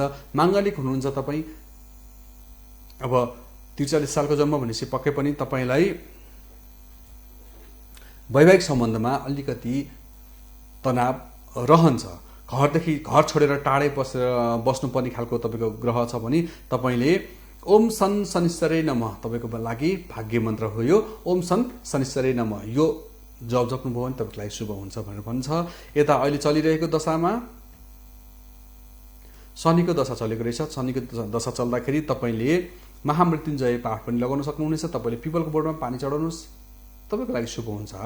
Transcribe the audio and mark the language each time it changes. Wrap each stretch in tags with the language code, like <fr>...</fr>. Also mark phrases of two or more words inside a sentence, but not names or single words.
<ne>माङ्गलिक हुनुहुन्छ तपाईँ। अब 43 सालको जन्म भनेपछि पक्कै पनि तपाईँलाई वैवाहिक सम्बन्धमा अलिकति तनाव रहन्छ। घर छोडेर टाढै बस्नुपर्ने खालको तपाईँको ग्रह छ भने तपाईँले</ne> <sa>ओम सन शनिश्चरै नमः</sa> <ne>तपाईँको लागि भाग्य मन्त्र हो यो।</ne> <sa>ओम सन शनिश्चरै नमः</sa> <ne>यो जप्नुभयो भने तपाईँको लागि शुभ हुन्छ भनेर भन्छ। यता अहिले चलिरहेको दशामा शनिको दशा चलेको रहेछ। शनिको दशा चल्दाखेरि तपाईँले महामृत्युञ्जय पाठ पनि लगाउन सक्नुहुनेछ। तपाईँले पिपलको बोर्डमा पानी चढाउनुहोस्, तपाईँको लागि शुभ हुन्छ है।</ne>